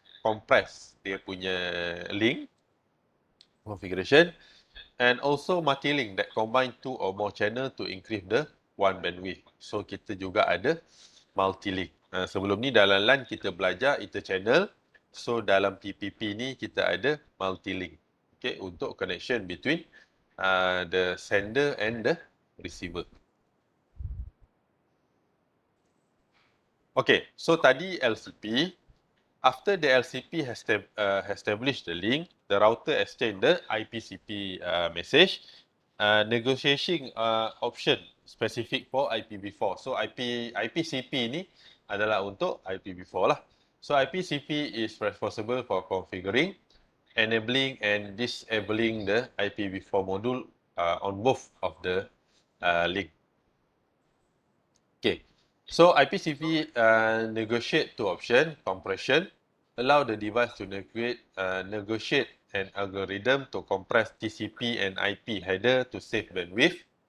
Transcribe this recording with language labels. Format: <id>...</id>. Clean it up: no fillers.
<en>compress</en> <ms>dia punya</ms> <en>link configuration, and also multi-link that combine two or more channel to increase the WAN bandwidth.</en> <ms>So kita juga ada multi-link. Sebelum ni dalam LAN kita belajar interchannel. So dalam PPP ni kita ada multi-link.</ms> <en>Okay, untuk connection between the sender and the receiver.</en> <ms>Okay, so tadi LCP.</ms> <en>After the LCP has established the link, the router exchange the IPCP message, negotiation option specific for IPv4.</en> <ms>So IPCP ni adalah untuk IPv4 lah.</ms> <en>So IPCP is responsible for configuring, enabling and disabling the IPv4 module on both of the link. Okay, so IPCP negotiate two options: compression, allow the device to negotiate an algorithm to compress TCP and IP header to save bandwidth.</en>